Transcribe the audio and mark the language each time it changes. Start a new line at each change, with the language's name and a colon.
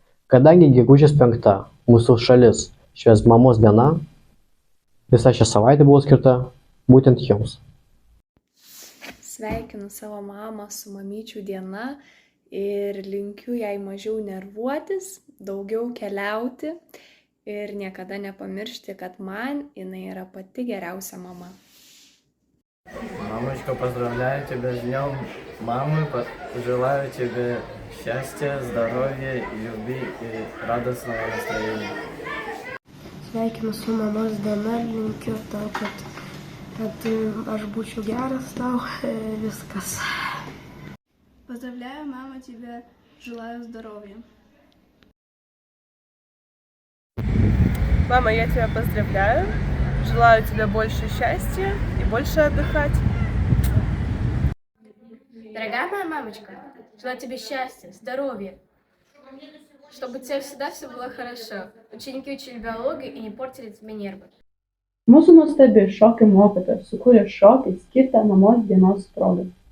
Lithuanian: Kadangi gegužės 5 mūsų šalis švęs mamos diena, visa šią savaitę buvo skirta būtent jums. Sveikinu savo mamą su mamyčių diena ir linkiu jai mažiau nervuotis, daugiau keliauti ir niekada nepamiršti, kad man jinai yra pati geriausia mama.
Russian: Мамочка, поздравляю тебя с днем мамы, желаю тебе счастья, здоровья, любви и радостного настроения.
Lithuanian: Sveikinu su mamos diena, linkiu tau, kad aš būčiau geras tau, viskas.
Russian: Поздравляю, мама, тебя желаю здоровья. Мама, я тебя поздравляю, желаю тебе больше счастья и больше отдыхать. Дорогая моя мамочка, желаю тебе счастья, здоровья, чтобы у тебя всегда все было хорошо. Ученики учили биологию и не портили тебе нервы.
Lithuanian: Mūsų nuostabi šokių mokytoja sukūrė šokį skirtą mamos dienos progai.